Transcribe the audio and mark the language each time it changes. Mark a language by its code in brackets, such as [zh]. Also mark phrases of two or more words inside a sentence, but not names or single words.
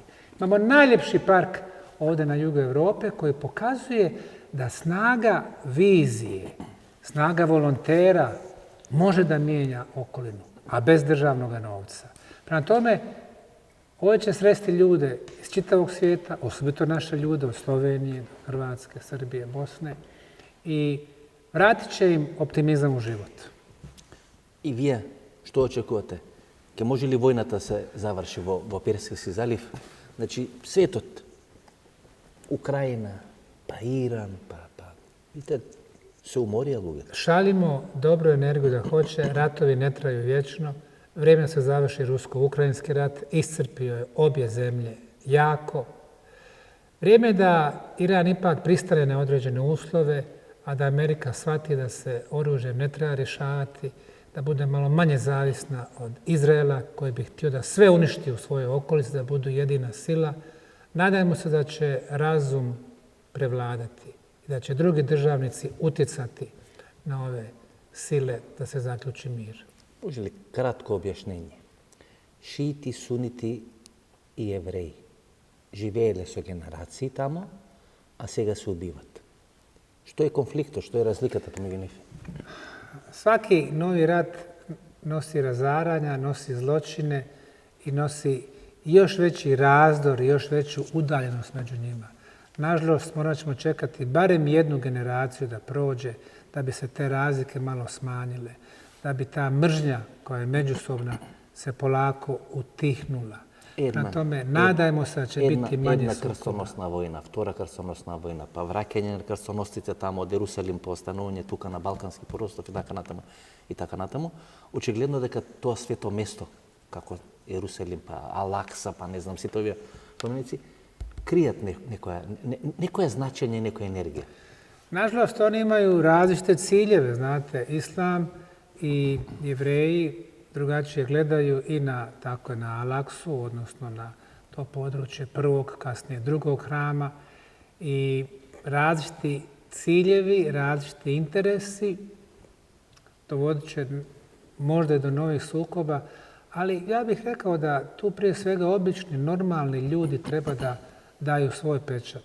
[bs] Imamo najljepši park ovdje na jugu Europe koji pokazuje da snaga vizije, snaga volontera može da mijenja okolinu, a bez državnog novca. Prema tome, Ovo će sresti ljude iz čitavog svijeta, osobito naše ljude od Slovenije, do Hrvatske, Srbije, Bosne i vratit će im optimizam u život. [mk] И вие што очекувате? Ке може ли војната се заврши во Перскиот залив? Значи, светот, Украина, па Иран, видите, се уморија луѓето. [bs] Šaljimo dobru energiju da hoće, ratovi ne traju vječno, vrijeme da se završi rusko-ukrajinski rat, iscrpio je obje zemlje jako. Vrijeme je da Iran ipak pristane na određene uslove, a da Amerika shvati da se oružjem ne treba rješavati, da bude malo manje zavisna od Izraela, koji bi htio da sve uništi u svojoj okolici, da budu jedina sila. Nadajmo se da će razum prevladati i da će drugi državnici utjecati na ove sile da se zaključi mir. [mk] Може ли кратко објашнење? Шиити, сунити и евреи живееле со генерации тамо, а сега се убиват. Што е конфликтот, што е разликата помеѓу нив? [bs] Svaki novi rat nosi razaranja, nosi zločine i nosi još veći razdor i još veću udaljenost među njima. Nažalost, morat ćemo čekati barem jednu generaciju da prođe, da bi se te razlike malo smanjile, da bi ta mržnja koja je međusobna se polako utihnula. Na tome nadajmo se da će biti manje sukoba. [mk] Една крстоносна војна, втора крстоносна војна, па враќање на крстоносците тамо од Ерусалим, по останување тука на Балкански полуостров и така натаму. Очигледно дека тоа свето место, како Ерусалим, па Алакса, па не знам сите овие споменици, кријат некоја значење, некоја енергија. [bs] Nažalost, oni imaju različite ciljeve, znate, Islam i Jevreji drugačije gledaju i tako na Alaksu, odnosno na to područje prvog, kasnije drugog hrama i različiti ciljevi, različiti interesi dovodit će možda i do novih sukoba, ali ja bih rekao da tu prije svega obični, normalni ljudi treba da daju svoj pečat.